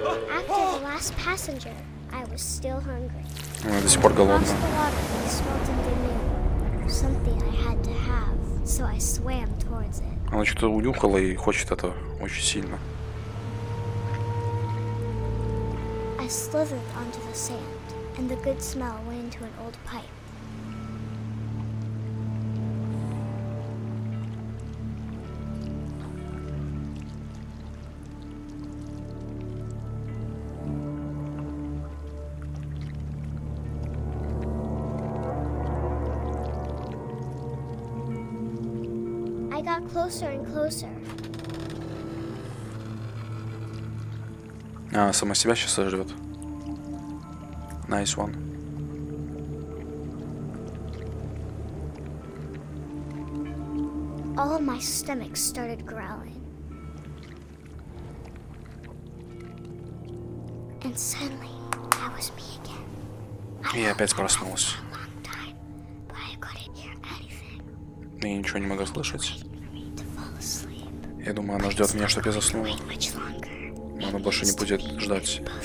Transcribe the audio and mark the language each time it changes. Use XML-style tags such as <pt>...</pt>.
<en>After the last passenger, I was still hungry.</en> <ru>Она до сих пор голодна.</ru> <en>Across the water, I smelled something new. Something I had to have, so I swam towards it.</en> <ru>Она что-то унюхала и хочет это очень сильно.</ru> <en>I slithered onto the sand, and the good smell went into an old pipe. I got closer and closer.</en> <ru>А, сама себя сейчас сожрет.</ru> <en>Nice one. All my stomach started growling. And suddenly, I was me again.</en> <ru>И опять проснулась.</ru> <en>Long time, but I couldn't hear anything.</en> <ru>Я ничего не могу слышать.</ru> <en>For me to fall asleep.</en> <ru>Я думаю, она ждет меня, чтобы я заснула.</ru> <en>Wait much longer.</en> <ru>Но она больше не будет ждать.</ru>